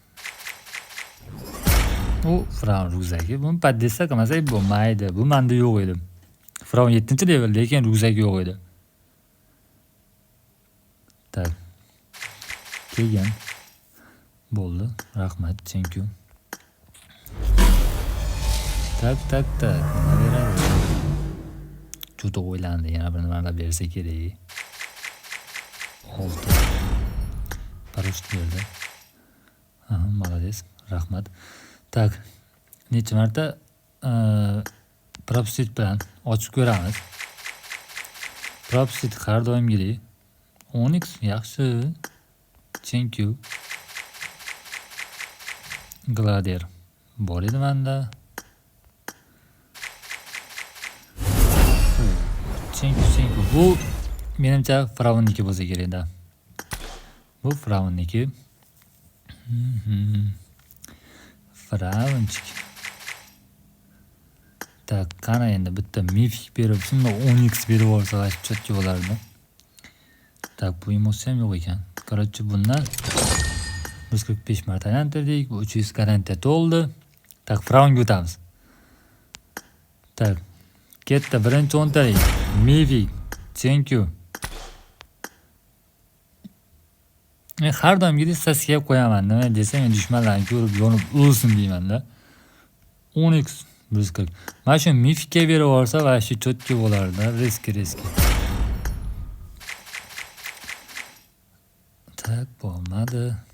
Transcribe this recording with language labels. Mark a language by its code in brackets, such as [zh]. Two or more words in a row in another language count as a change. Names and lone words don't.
[uz] U Fraun ruzaki. Buni paddesa qilmasak bo'lmaydi. Bu menda yo'q edi. Fraun 7-level, lekin ruzak yo'q edi. Tak. Kelgan. Bo'ldi. Rahmat, [en] thank you. [uz] Tak. Nima beradi? Juda o'ylandi, yana bir nimalar bersa kerak. 6. Paraşüt berdi. Молодец. Rahmat. Tak. Necha marta Propsit bilan ochib ko'ramiz. Propsit har doimgidek. Onyx yaxshi. [en] Thank you. [uz] Gladiator bor edi menda. [en] Thank you. [uz] Bu menimcha Fraun'niki bo'lsa kerak-da. Bu Fraun'niki. Fraunchik. Tak, qana endi bitta Mythic berib, shunda Onyx berib olsa chotki bo'lardi. Tak, bu emotsiya ham yo'q ekan. Короче, bundan 145 marta aylantirdik. Bu 300 garantiya to'ldi. Tak, Fraunga o'tamiz. Tak, ketdi birinchi o'ntalik. Mythic. [en] Thank you. [uz] Men har doimgidek saskiga qo'yaman. Nima desam, men dushmanlarni ko'rib yonib o'lsin deyman-da. Onyx 140. Mana shu Mythicga berib olsa, va shu chotki bo'lardi. Riski. Tak, bo'lmadi.